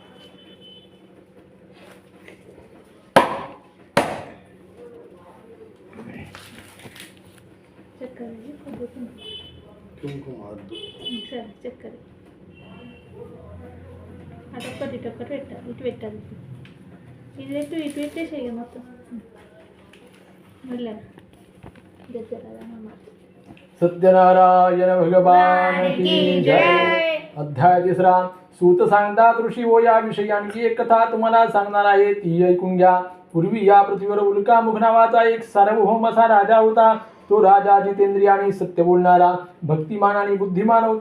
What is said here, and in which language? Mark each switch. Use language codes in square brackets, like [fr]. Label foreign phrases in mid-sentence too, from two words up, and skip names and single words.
[te] చక్కెర సరే చక్కెర అటొక్కటి ఇటొక్కటి పెట్టాలి. ఇటు పెట్టాలి. ఇది పెట్టు ఇటు పెట్టేసేయి ఇక మొత్తం మళ్ళీ దగ్గర అన్నమాట. [hi] सत्यनारायण भगवान की जय. [mr] अध्याय 3. सूत सांगतात ऋषी हो या विषयांची एक कथा तुम्हाला सांगणार आहे ती ऐकून घ्या. पूर्वी या पृथ्वीवर उल्कामुख नावाचा एक सार्वभौम असा राजा होता. तो राजा जितेंद्रिय आणि सत्य बोलणारा भक्तिमान आणि बुद्धिमान होता.